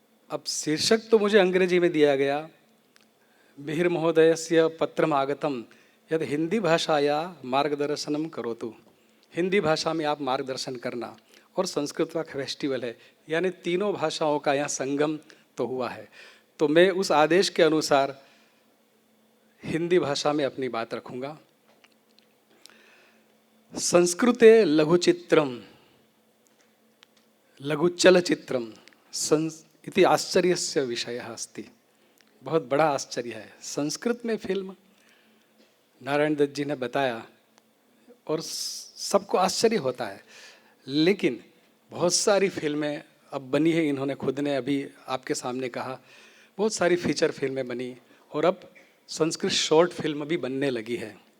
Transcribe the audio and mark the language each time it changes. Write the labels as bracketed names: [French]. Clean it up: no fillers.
[Hindi] अब शीर्षक तो मुझे अंग्रेजी में दिया गया। [Sanskrit] मिहिर महोदयस्य पत्रम् आगतं यद हिंदी भाषाया मार्गदर्शनम करोतु। [Hindi] हिंदी भाषा में आप मार्गदर्शन करना, और संस्कृत का फेस्टिवल है, यानी तीनों भाषाओं का यहाँ संगम तो हुआ है। तो मैं उस आदेश के अनुसार हिंदी भाषा में अपनी बात रखूँगा। [Sanskrit] संस्कृते लघुचित्रम लघुचलचित्रम इति आश्चर्यस्य विषयः अस्ति। [Hindi] बहुत बड़ा आश्चर्य है। संस्कृत में फिल्म, नारायण दत्त जी ने बताया और सबको आश्चर्य होता है, लेकिन बहुत सारी फिल्में अब बनी है। इन्होंने खुद ने अभी आपके सामने कहा, बहुत सारी फीचर फिल्में बनी और अब संस्कृत शॉर्ट फिल्म भी बनने लगी है।